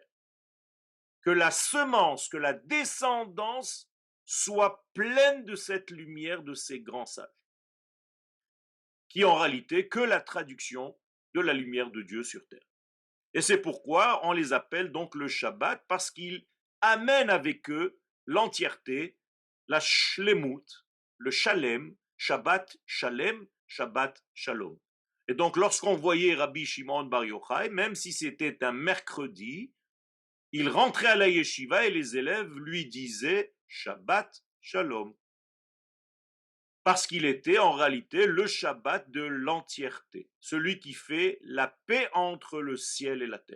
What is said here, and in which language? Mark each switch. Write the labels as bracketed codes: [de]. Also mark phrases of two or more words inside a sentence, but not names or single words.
[fr] Que la semence, que la descendance soit pleine de cette lumière de ces grands sages, qui en réalité que la traduction de la lumière de Dieu sur terre. Et c'est pourquoi on les appelle donc le Shabbat, parce qu'ils amènent avec eux l'entièreté, la shlemut, le shalem, [he] שבת שלם, שבת שלום. [fr] Et donc lorsqu'on voyait Rabbi Shimon Bar Yochai, même si c'était un mercredi, il rentrait à la yeshiva et les élèves lui disaient [he] שבת שלום. [fr] parce qu'il était en réalité le Shabbat de l'entièreté, celui qui fait la paix entre le ciel et la terre.